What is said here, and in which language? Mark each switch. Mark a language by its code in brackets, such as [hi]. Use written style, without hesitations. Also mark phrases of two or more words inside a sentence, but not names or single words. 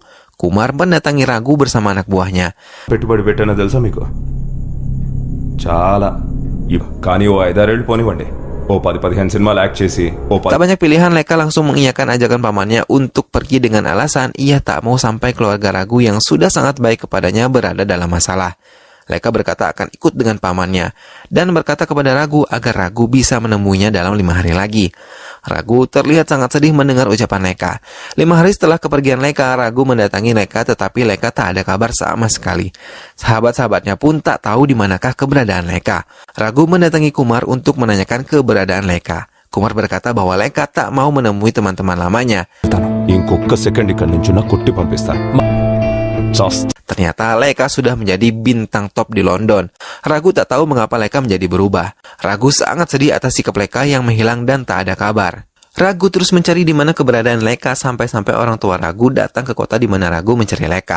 [id] Kumar mendatangi Ragu bersama anak buahnya. [te] పెట్టుబడి పెట్టానో తెలుసా మీకు చాలా కానీ ఓ 5-6 ఏళ్ళు పోనివ్వండి ఓ 10-15 సినిమాలు యాక్ట్ చేసి ఓ [id] Tak banyak pilihan, Leka langsung mengiyakan ajakan pamannya untuk pergi dengan alasan ia tak mau sampai keluarga Ragu yang sudah sangat baik kepadanya berada dalam masalah. Leka berkata akan ikut dengan pamannya dan berkata kepada Ragu agar Ragu bisa menemuinya dalam 5 hari lagi. Ragu terlihat sangat sedih mendengar ucapan Leka. 5 hari setelah kepergian Leka, Ragu mendatangi Leka tetapi Leka tak ada kabar sama sekali. Sahabat-sahabatnya pun tak tahu di manakah keberadaan Leka. Ragu mendatangi Kumar untuk menanyakan keberadaan Leka. Kumar berkata bahwa Leka tak mau menemui teman-teman lamanya. [te] ఇంకొక సెకండ్ ఇక్కడ నుంచి నా కొట్టి పంపిస్తా [id] Ternyata Leka sudah menjadi bintang top di London. Ragu tak tahu mengapa Leka menjadi berubah. Ragu sangat sedih atas sikap Leka yang menghilang dan tak ada kabar. Ragu terus mencari di mana keberadaan Leka sampai-sampai orang tua Ragu datang ke kota di mana Ragu mencari Leka.